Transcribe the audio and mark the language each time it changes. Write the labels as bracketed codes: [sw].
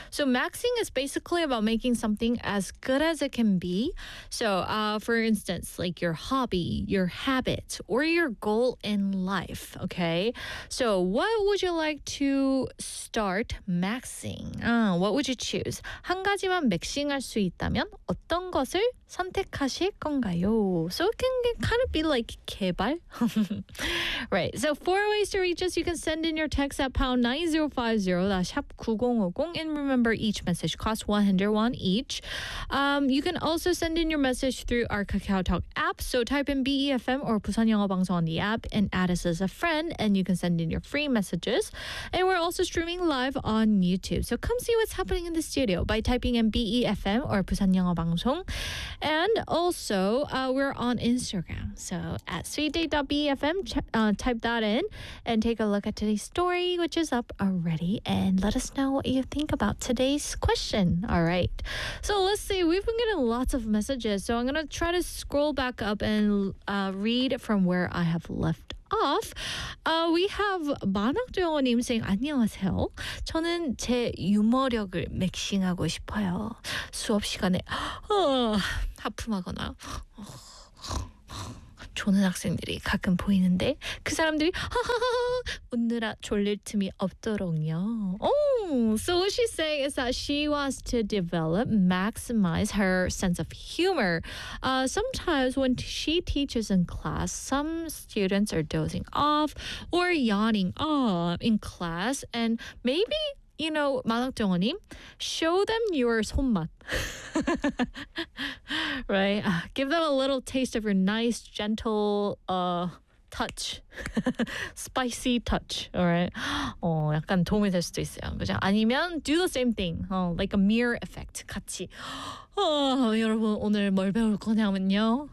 [en] So maxing is basically about making something as good as it can be. So for instance, like your hobby, your habit, or your goal in life, okay? So what would you like to start maxing? What would you choose? [ko] 한 가지만 맥싱할 수 있다면 어떤 것을 선택하실 건가요? [en] So it can kind of be like 개발. Right, so four ways to reach us. You can send in your text at #9050. And remember, each message costs 100 won each. You can also send in your message through our KakaoTalk app. So type in BEFM or Busan Yeonghwa Bangseo on the app and add us as a friend, and you can send in your free messages. And we're also streaming live on YouTube. So come see what's happening in the studio by typing in BEFM or Busan Yeonghwa Bangseo. And also, we're on Instagram. So at sweetdate.befm, type that in and take a look at today's story, which is up already. And let us know what you think about today's question. All right. So let's see. We've been getting lots of messages. So I'm going to try to scroll back up and read from where I have left off. We have 만학도영원님 saying, [ko] 안녕하세요. 저는 제 유머력을 맥싱하고 싶어요. 수업 시간에 하품하거나 조는 학생들이 가끔 보이는데 그 사람들이 웃느라 졸릴 틈이 없더롱요. [en] So what she's saying is that she wants to develop, maximize her sense of humor. Sometimes when she teaches in class, some students are dozing off or yawning in class. And maybe, you know, 만학동원님, show them your 손맛. Right? Give them a little taste of your nice, gentle touch. Spicy touch, all right? [ko] 약간 도움이 될 수도 있어요, 그죠? [en] 아니면 do the same thing, like a mirror effect, 같이. [ko] 여러분, 오늘 뭘 배울 거냐면요.